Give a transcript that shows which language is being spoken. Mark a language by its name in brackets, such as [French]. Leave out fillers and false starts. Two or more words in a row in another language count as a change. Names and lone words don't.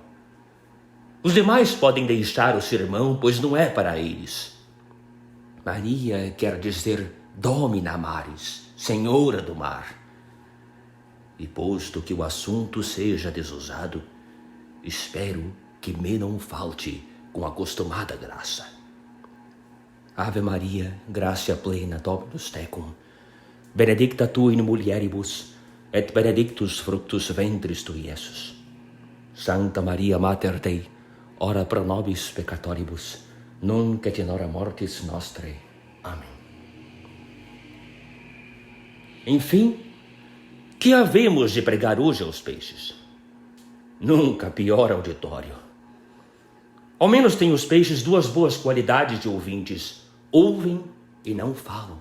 [Portuguese] Os demais podem deixar o sermão, pois não é para eles. Maria quer dizer [Latin] Domina Maris, [Portuguese] Senhora do Mar. E posto que o assunto seja desusado, espero que me não falte com a acostumada graça. [Latin] Ave Maria, gratia plena, Dominus tecum, benedicta tu in mulieribus, et benedictus fructus ventris tui, Iesus. Santa Maria Mater Dei, ora pro nobis peccatoribus, nunc et in hora mortis nostrae. [Portuguese] Amém. Enfim, que havemos de pregar hoje aos peixes? Nunca pior auditório. Ao menos têm os peixes duas boas qualidades de ouvintes: ouvem e não falam.